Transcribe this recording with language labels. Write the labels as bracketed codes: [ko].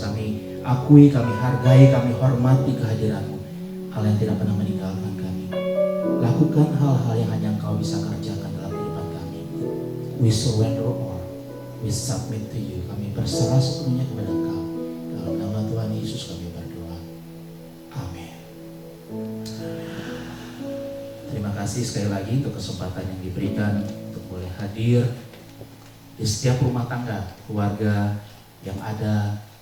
[id] Kami akui, kami hargai, kami hormati kehadiran-Mu, hal yang tidak pernah meninggalkan kami. Lakukan hal-hal yang hanya Engkau bisa kerjakan dalam kehidupan kami. [en] We surrender all, we submit to you. [id] Kami berserah sepenuhnya kepada Engkau. Dalam nama Tuhan Yesus kami berdoa. Amin. Terima kasih sekali lagi untuk kesempatan yang diberikan untuk boleh hadir di setiap rumah tangga, keluarga yang ada